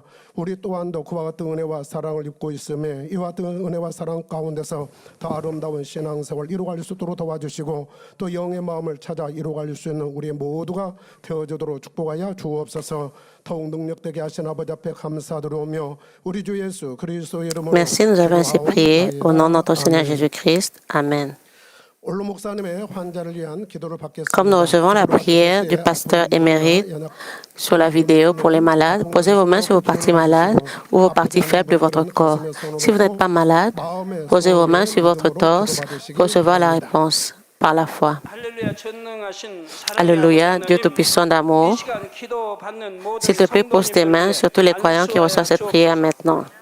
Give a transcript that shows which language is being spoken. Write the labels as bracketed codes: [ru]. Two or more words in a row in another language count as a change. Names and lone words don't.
[ko] 우리 또한도 그와 같은 은혜와 사랑을 입고 있음에 이와 같은 은혜와 사랑 가운데서 더 아름다운 신앙생활을 이루어갈 수 있도록 도와주시고 또 영의 마음을 찾아 이루어갈 수 있는 우리 모두가 되어주도록 축복하여 주옵소서. 더욱 능력되게 하신 아버지 앞에 감사드리오며 우리 주 예수 그리스도의 이름으로 [fr] Merci, nous avons ainsi prié au nom de notre Seigneur Jésus-Christ. Amen. [ko] 올로 목사님의 환자를 위한 기도를 받겠습니다. [fr] Comme nous recevons la prière du pasteur émérite sur la vidéo pour les malades, posez vos mains sur vos parties malades ou vos parties faibles de votre corps. Si vous n'êtes pas malade, posez vos mains sur votre torse pour recevoir la réponse par la foi. Alléluia, Dieu Tout-Puissant d'amour, s'il te plaît, pose tes mains sur tous les croyants qui reçoivent cette prière maintenant.